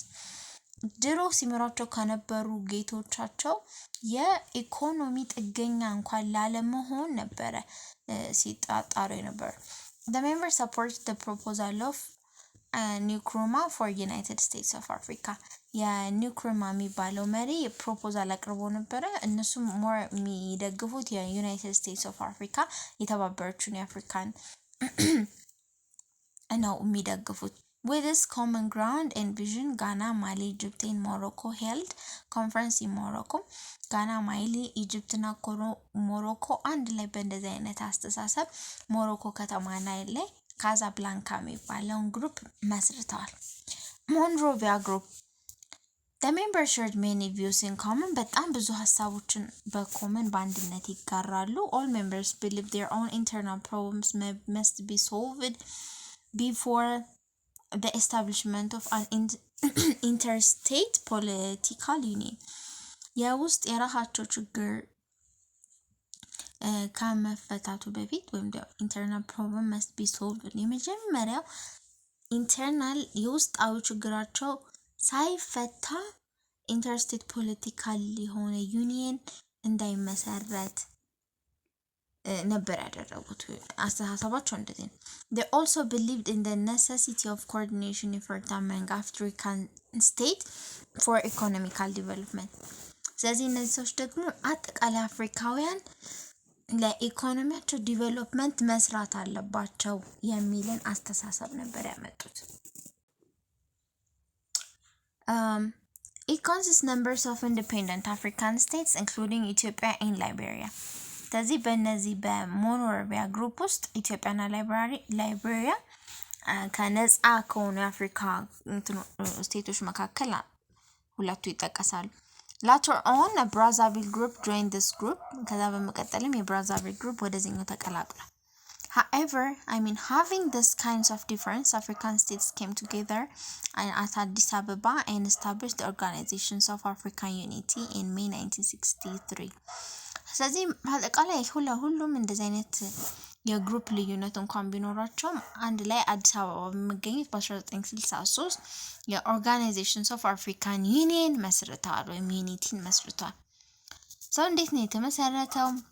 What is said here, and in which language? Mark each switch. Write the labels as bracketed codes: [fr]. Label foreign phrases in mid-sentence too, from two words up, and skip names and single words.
[am] ድሮ ሲመራቸው ከነበሩ ጌቶቻቸው የኢኮኖሚ ጥገኛ እንኳን ላለመሆን ነበረ ሲጣጣሩ ነበር። [en] The members supported the proposal of Nkrumah for United States of Africa. [am] የንክሩማ የሚባለው መሪ ፕሮፖዛል አቅርቦ ነበረ። እነሱም ሞር የሚደግፉት የዩናይትድ ስቴትስ ኦፍ አፍሪካ የተባበረችውን የአፍሪካን ነው የሚደግፉት። [en] With this common ground and vision, Ghana, Mali, Egypt and Morocco held conference in Morocco. [am] Ghana, Mali, Egypt እና ሞሮኮ አንድ ላይ በእንደዚህ አይነት አስተሳሰብ ሞሮኮ ከተማ ላይ ካዛብላንካ የሚባለውን ግሩፕ መስርተዋል። [en] Monrovia group. The members shared many views in common. [am] በጣም ብዙ ሀሳቦችን በኮመን በአንድነት ይጋራሉ። [en] All members believe their own internal problems must be solved before the establishment of an interstate political union. [am] የውስጥ የራሳቸው ችግር ከመፈታቱ በፊት ወይም [en] internal problem must be solved [am] የመጀመሪያው ኢንተርናል የውስጣዊ ችግራቸው ሳይፈታ [en] interstate political የሆነ ዩኒየን [am] እንዳይመሰረት ነበር ያደረጉት። አስተሳሰባቸው እንደዚህ ነው። [en] They also believed in the necessity of coordination effort among African states for economical development. [am] ስለዚህ እነዚህ ሰዎች ደግሞ አጠቃላይ አፍሪካውያን ለኢኮኖሚያቸው ዲቨሎፕመንት መስራት አለባቸው የሚልን አስተሳሰብ ነበር ያመጡት። [en] It consists numbers of independent African states including Ethiopia and Liberia. [am] ስለዚህ በእነዚህ በሞኖሮቪያ ግሩፕ ውስጥ ኢትዮጵያና ላይቤሪያ ከነፃ ከሆኑ የአፍሪካ ስቴቶች መካከል ሁለቱ ይጠቀሳሉ። [en] Later on a Brazzaville group joined this group. [am] ከዛ በመቀጠልም የብራዛቪል ግሩፕ ወደዚህኛው ተቀላቅሏል። [en] However, having this kinds of difference, African states came together at Addis Ababa and established the Organizations of African Unity in May 1963. [am] ስለዚህ አጠቃላይ ሁሉም እንደዚህ አይነት የግሩፕ ልዩነት እንኳን ቢኖራቸውም አንድ ላይ አዲስ አበባ በመገኘት በ1963 የኦርጋናይዜሽንስ ኦፍ አፍሪካን ዩኒየን መስርተዋል ወይም ዩኒቲን መስርተዋል። ሰው እንዴት ነው የተመሰረተው?